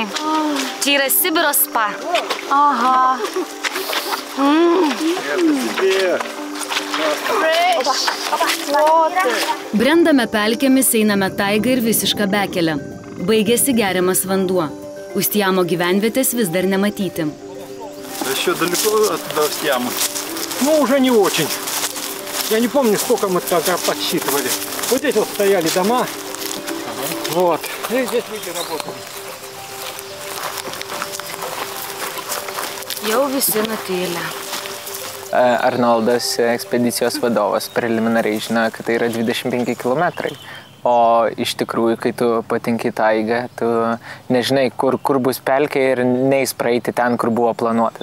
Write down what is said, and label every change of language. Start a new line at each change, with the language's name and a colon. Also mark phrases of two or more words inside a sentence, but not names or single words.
Lithuanian: Čia yra Sibiro spa. Aha. Brendame pelkėmis, einame taigą ir visišką bekelę. Baigėsi geriamas vanduo. Устьямо gyvenvietės vis dar неmatyti.
Russian: Еще далеко от Устьямо? Ну, уже не очень. Я не помню, сколько мы тогда подсчитывали. Вот здесь вот стояли дома. Вот. И здесь люди работали.
Lithuanian: Jau visi nutylę. Arnoldas, ekspedicijos vadovas, preliminariai žino, kad tai yra 25 km. O iš tikrųjų, kai tu patinki taigą, tu nežinai, kur bus pelkė ir neis praeiti ten, kur buvo planuota.